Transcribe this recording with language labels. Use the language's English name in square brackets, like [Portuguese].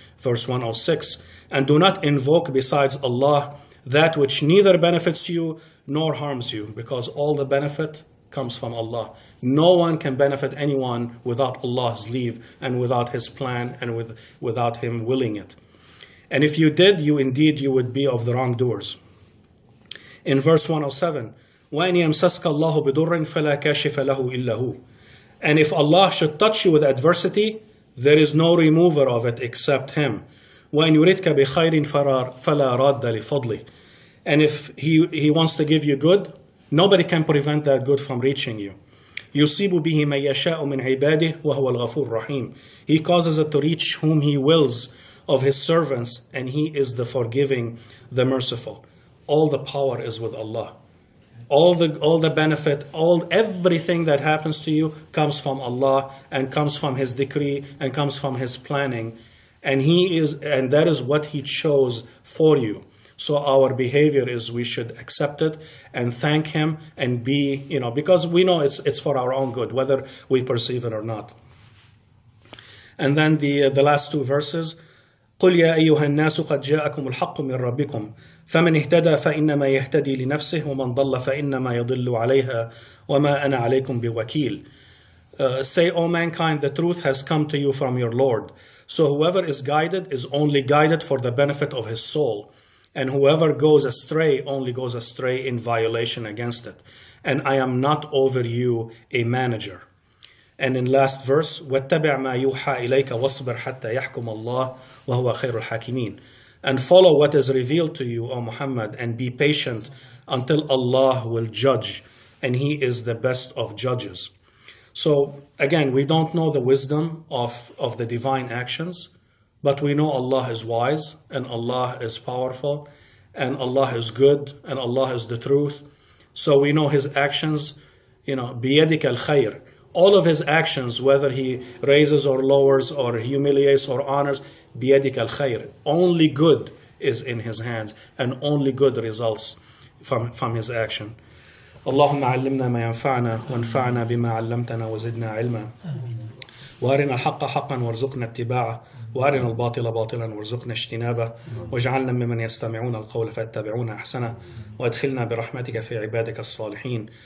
[English] Verse 106, and do not invoke besides Allah that which neither benefits you nor harms you, because all the benefit comes from Allah. No one can benefit anyone without Allah's leave, and without His plan, and without Him willing it. And if you did, you would be of the wrongdoers. In verse 107, [Arabic] وَإِنْ يَمْسَسْكَ اللَّهُ بِضُرٍّ فَلَا كَاشِفَ لَهُ إِلَّا هُ. [English] And if Allah should touch you with adversity, there is no remover of it except Him. [Arabic] وَإِنْ يُرِدْكَ بِخَيْرٍ فَلَا رَادَّ لِفَضْلِهِ. [English] And if He wants to give you good, nobody can prevent that good from reaching you. [Arabic] يُصِيبُ بِهِ مَن يَشَاءُ مِنْ عِبَادِهِ وَهُوَ الْغَفُورُ الرَّحِيمُ. [English] He causes it to reach whom He wills of His servants, and He is the forgiving, the merciful. All the power is with Allah. All the benefit, everything that happens to you comes from Allah, and comes from His decree, and comes from His planning, and that is what He chose for you. So our behavior is we should accept it and thank Him, and be, because we know it's for our own good, whether we perceive it or not. And then the last two verses, [Arabic] قُلْ يَا أَيُّهَا النَّاسُ قَدْ جَاءَكُمُ الْحَقُّ مِنْ رَبِّكُمْ فَمَنِ اهْتَدَى فَإِنَّمَا يَهْتَدِي لِنَفْسِهِ وَمَنْ ضَلَّ فَإِنَّمَا يَضِلُّ عَلَيْهَا وَمَا أَنَا عَلَيْكُمْ بِوَكِيلٍ. [English] Say, O mankind, the truth has come to you from your Lord. So whoever is guided is only guided for the benefit of his soul. And whoever goes astray only goes astray in violation against it. And I am not over you a manager. And in last verse, [Arabic] وَاتَّبِعْ مَا يُوحَى إِلَيْكَ وَاصْبِرْ حَتَّى يَحْكُمَ اللَّهُ وَهُوَ خَيْرُ الْحَاكِمِينَ. [English] And follow what is revealed to you, O Muhammad, and be patient until Allah will judge, and He is the best of judges. So again, we don't know the wisdom of the divine actions, but we know Allah is wise, and Allah is powerful, and Allah is good, and Allah is the truth. So we know His actions, [Arabic] بِيَدِكَ الْخَيْرِ. [English] All of His actions, whether He raises or lowers or humiliates or honors, [Arabic] بِيَدِكَ الْخَيْرِ. [English] Only good is in His hands, and only good results from His action. [Arabic] اللهم علمنا ما ينفعنا وانفعنا بما علمتنا وزدنا علما وارنا الحق حقا وارزقنا اتباعه وارنا الباطل باطلا وارزقنا اجتنابه واجعلنا ممن يستمعون القول فيتبعون احسنه وادخلنا برحمتك في عبادك الصالحين.